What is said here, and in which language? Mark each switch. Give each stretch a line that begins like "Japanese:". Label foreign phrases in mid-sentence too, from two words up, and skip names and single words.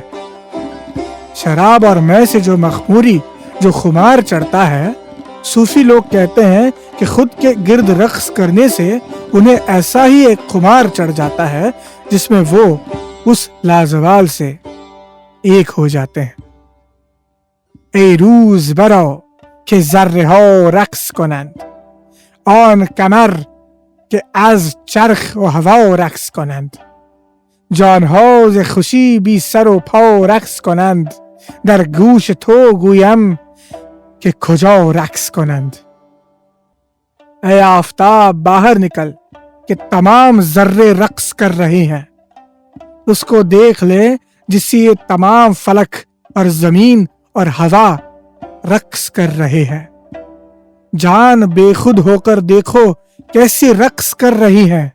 Urdu: شراب اور مے سے جو مخموری، جو خمار چڑھتا ہے، صوفی لوگ کہتے ہیں کہ خود کے گرد رقص کرنے سے انہیں ایسا ہی ایک خمار چڑھ جاتا ہے جس میں وہ اس لازوال سے ایک ہو جاتے ہیں۔
Persian: ای روز براو که ذره ها رقص کنند، آن کمر که از چرخ و هوا رقص کنند. جانها ز خوشی بی سر و پا رقص کنند، در گوش تو گویم کہ کجا رقص کنند.
Urdu: اے آفتاب باہر نکل کہ تمام ذرے رقص کر رہے ہیں. اس کو دیکھ لے جس سے یہ تمام فلک اور زمین اور ہوا رقص کر رہے ہیں. جان بے خود ہو کر دیکھو کیسے رقص کر رہی ہے.